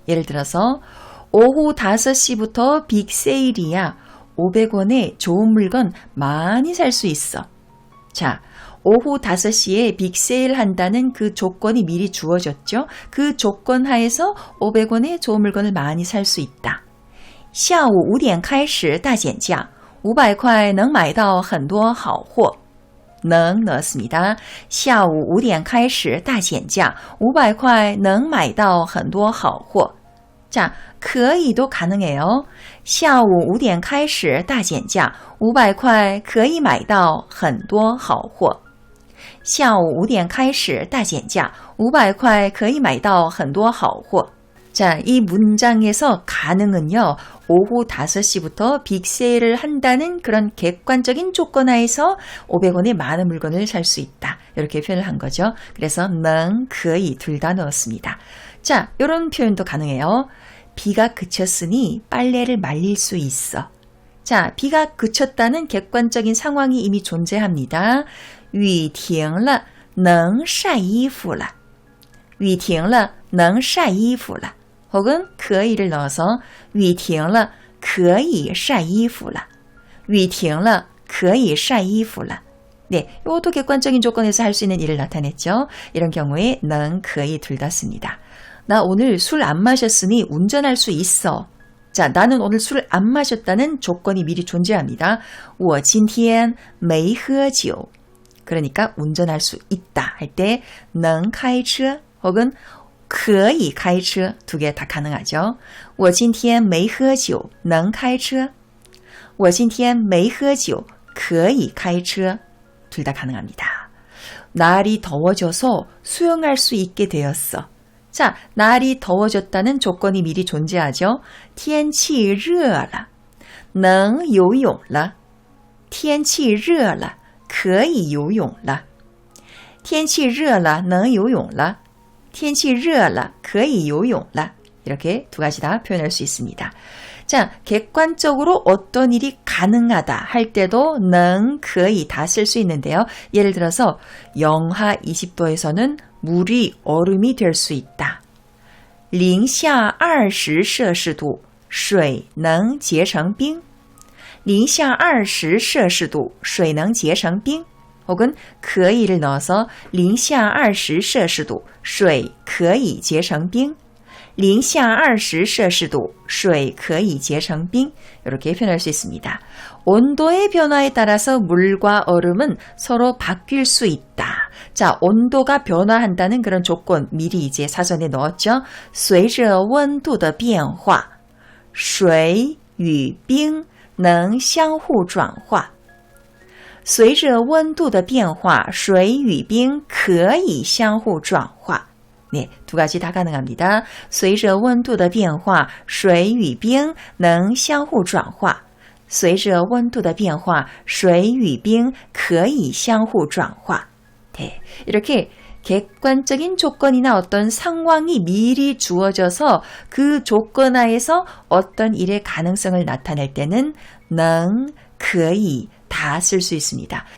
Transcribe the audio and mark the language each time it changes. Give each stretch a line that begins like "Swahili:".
Korean: 예를 들어서 오후 5시부터 빅세일이야. 500원에 좋은 물건 많이 살 수 있어. 자, 오후 5시에 빅세일 한다는 그 조건이 미리 주어졌죠. 그 조건 하에서 500원에 좋은 물건을 많이 살 수 있다.
Chinese: 下午5点开始大减价500块能买到很多好货
Korean: 능 넣었습니다.
Chinese: 下午5点开始大减价500块能买到很多好货
Korean: 자, 可以도 가능해요.
Chinese: 下午5点开始大减价500块可以买到很多好货下午5点开始大减价500块可以买到很多好货
Korean: 자, 이 문장에서 가능은요. 오후 5시부터 빅세일을 한다는 그런 객관적인 조건 하에서 500원에 많은 물건을 살 수 있다. 이렇게 표현을 한 거죠. 그래서 능, 可以 둘 다 넣었습니다. 자, 이런 표현도 가능해요. 비가 그쳤으니 빨래를 말릴 수 있어. 자, 비가 그쳤다는 객관적인 상황이 이미 존재합니다.
Chinese: 雨停了能晒衣服了雨停了能晒衣服了
Korean: 혹은 可以를 넣어서
Chinese: 雨停了可以晒衣服了雨停了可以晒衣服了
Korean: 네, 이것도 객관적인 조건에서 할 수 있는 일을 나타냈죠. 이런 경우에 능, 可以 둘 다 씁니다. 나 오늘 술 안 마셨으니 운전할 수 있어. 자, 나는 오늘 술 안 마셨다는 조건이 미리 존재합니다.
Chinese: 我今天没喝酒
Korean: 그러니까 운전할 수 있다 할 때
Chinese: 能开车
Korean: 혹은
Chinese: 可以开车
Korean: 두 개 다 가능하죠.
Chinese: 我今天没喝酒能开车我今天没喝酒可以开车
Korean: 둘 다 가능합니다. 날이 더워져서 수영할 수 있게 되었어. 자, 날이 더워졌다는 조건이 미리 존재하죠.
Chinese: 天气热了能游泳了天气热了可以游泳了天气热了能游泳了天气热了可以游泳了
Korean: 이렇게 두 가지 다 표현할 수 있습니다. 자, 객관적으로 어떤 일이 가능하다 할 때도 능, 可以 다 쓸 수 있는데요. 예를 들어서 영하 20도에서는 물이 얼음이 될 수 있다.
Chinese: 零下20摄氏度水能结成冰零下20摄氏度水能结成冰
Korean: 혹은 可以를 넣어서
Chinese: 零下20摄氏度水可以结成冰零下20摄氏度水可以结成冰
Korean: 이렇게 표현할 수 있습니다. 온도의 변화에 따라서 물과 얼음은 서로 바뀔 수 있다. 자, 온도가 변화한다는 그런 조건 미리 이제 사전에 넣었죠.
Chinese: 随着温度的变化水与冰能相互转化随着温度的变化水与冰可以相互转化
Korean: 네, 두 가지 다 가능합니다.
Chinese: 随着温度的变化水与冰能相互转化
Korean: 随着温度的变化水与冰可以相互转化 네, 이렇게 객관적인 조건이나 어떤 상황이 미리 주어져서 그 조건 하에서 어떤 일의 가능성을 나타낼 때는 능, 可以 다 쓸 수 있습니다.